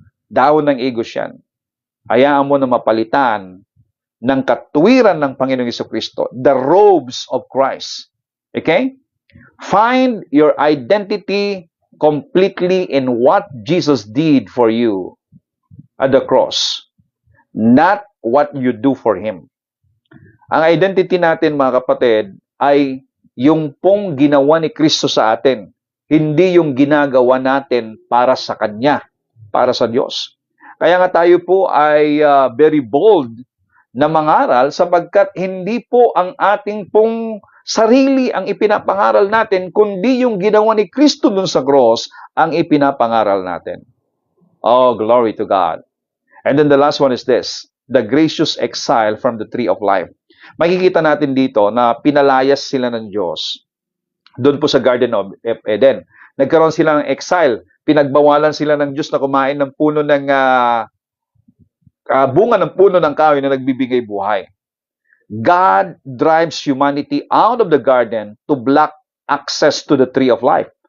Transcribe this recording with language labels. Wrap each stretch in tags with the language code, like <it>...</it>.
<tl>Dahon ng igos yan. Hayaan mo na mapalitan ng katwiran ng Panginoong Hesukristo,</tl> <en>the robes of Christ.</en> <tl>Okay?</tl> <en>Find your identity completely in what Jesus did for you at the cross, not what you do for Him.</en> <tl>Ang identity natin, mga kapatid, ay yung pong ginawa ni Kristo sa atin, hindi yung ginagawa natin para sa Kanya, para sa Diyos. Kaya nga tayo po ay very bold na mangaral sapagkat hindi po ang ating pong sarili ang ipinapangaral natin, kundi yung ginawa ni Kristo dun sa cross ang ipinapangaral natin.</tl> <en>Oh, glory to God. And then the last one is this, the gracious exile from the tree of life.</en> <tl>Makikita natin dito na pinalayas sila ng Diyos doon po sa Garden of Eden. Nagkaroon sila ng exile. Pinagbawalan sila ng Diyos na kumain ng puno ng bunga ng puno ng kahoy na nagbibigay buhay.</tl> <en>God drives humanity out of the garden to block access to the tree of life.</en>